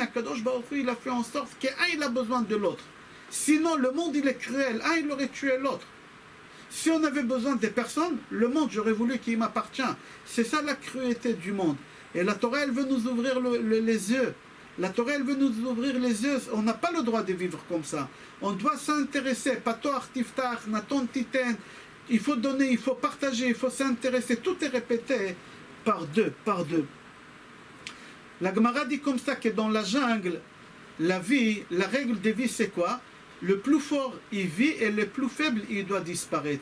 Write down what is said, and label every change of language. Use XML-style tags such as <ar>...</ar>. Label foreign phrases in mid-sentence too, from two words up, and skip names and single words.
<he>הקדוש ברוך הוא,</he> <fr>il a fait en sorte qu'un, il a besoin de l'autre. Sinon, le monde, il est cruel. Un, il aurait tué l'autre. Si on avait besoin des personnes, le monde, j'aurais voulu qu'il m'appartient. C'est ça la cruauté du monde. Et la Torah, elle veut nous ouvrir les yeux. La Torah, elle veut nous ouvrir les yeux. On n'a pas le droit de vivre comme ça. On doit s'intéresser.</fr> <he>פתוח תפתח, נתון תתן.</he> <fr>Il faut donner, il faut partager, il faut s'intéresser. Tout est répété par deux. La Gemara dit comme ça que dans la jungle, la vie, la règle de vie, c'est quoi? Le plus fort, il vit et le plus faible, il doit disparaître.</fr>